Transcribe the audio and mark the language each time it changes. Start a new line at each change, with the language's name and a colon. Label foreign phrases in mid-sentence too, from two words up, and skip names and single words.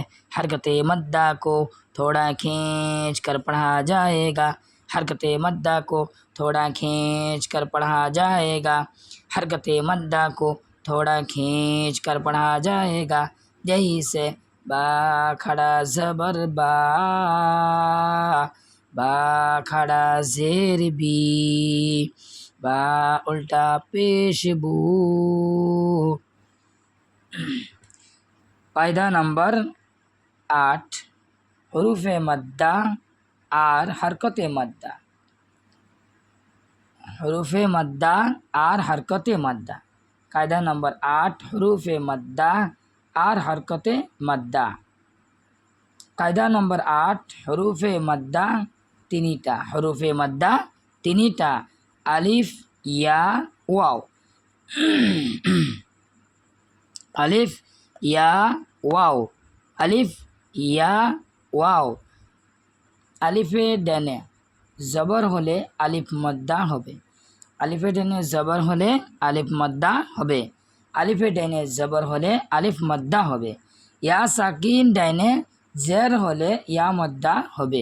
Urdu: حرکت مدہ کو تھوڑا کھینچ کر پڑھا جائے گا۔ حرکت مدہ کو تھوڑا کھینچ کر پڑھا جائے گا۔ حرکت مدہ کو تھوڑا کھینچ کر پڑھا جائے گا۔ جیسے با کھڑا زبر با، با کھڑا زیر بی، با الٹا پیش بو۔ قاعدہ نمبر 8، حروف مدہ اور حرکت مدہ۔ حروف مدہ اور حرکت مدہ۔ قاعدہ نمبر 8، حروف مدہ اور حرکت مدہ۔ قاعدہ نمبر 8، حروف مدہ تینیٹا۔ حروف مدہ تینیٹا، الف یا واو، الف یا واو، الف یا واও।
Bangla: আলিফ ডানে জবর হলে আলিফ মদ্দা হবে। আলিফে ডানে জবর হলে আলিফ মদ্দা হবে। আলিফে ডানে জবর হলে আলিফ মদ্দা হবে। ইয়া সাকিন ডানে জের হলে ইয়া মদ্দা হবে।